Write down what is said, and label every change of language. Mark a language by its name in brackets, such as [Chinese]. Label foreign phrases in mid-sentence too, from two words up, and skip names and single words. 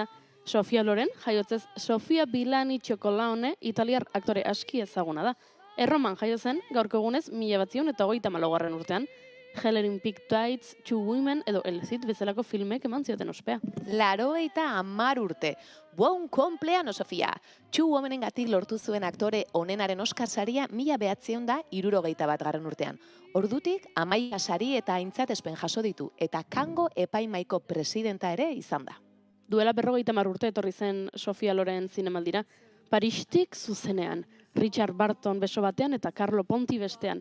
[Basque] Sofia Loren, jaiotzez Sofia Villani Cioccolone, italiar aktore aski ezaguna da. Erroman jaio zen, gaurko egunez 1934 urtean, Helen Pink Tights, Two Women edo El Cid bezalako filmek eman zioten ospea. 90 urte. [Italian] Buon compleanno, Sofia! [Basque] Two Womenengatik lortu zuen aktore onenaren Oscar saria 1961 urtean. Ordutik, 11 sari eta aintzatespen jaso ditu, eta Kango epaimaiko presidenta ere izan da. Duela 50 urte etorri zen Sofia Loren zinemaldira, Paristik zuzenean, Richard Barton beso batean eta Carlo Ponti bestean.